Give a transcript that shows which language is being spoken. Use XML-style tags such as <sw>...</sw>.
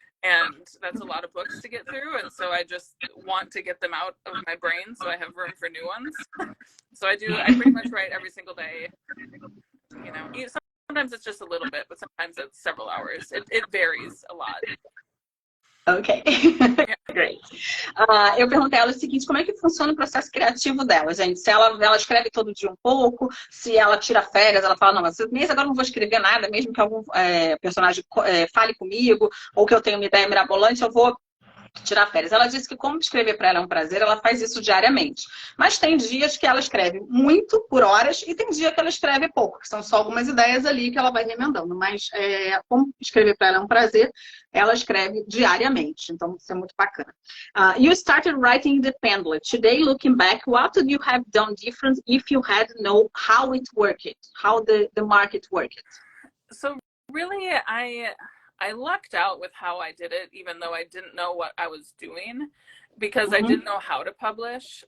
<en>And that's a lot of books to get through. And so I just want to get them out of my brain so I have room for new ones. So I pretty much write every single day. You know, sometimes it's just a little bit, but sometimes it's several hours. It varies a lot. Ok, great.</en> <pt>Eu perguntei a ela o seguinte, como é que funciona o processo criativo dela, gente? Se ela escreve todo dia um pouco, se ela tira férias, ela fala, não, esse mês agora eu não vou escrever nada, mesmo que algum personagem fale comigo, ou que eu tenha uma ideia mirabolante, eu vou tirar férias. Ela disse que como escrever para ela é um prazer, ela faz isso diariamente. Mas tem dias que ela escreve muito, por horas, e tem dia que ela escreve pouco, que são só algumas ideias ali que ela vai remendando. Mas como escrever para ela é um prazer, ela escreve diariamente. Então, isso é muito bacana.</pt> <en>You started writing independently. Today, looking back, what would you have done different if you had known how it worked, how the market worked? So really, I lucked out with how I did it, even though I didn't know what I was doing, because I didn't know how to publish.</en>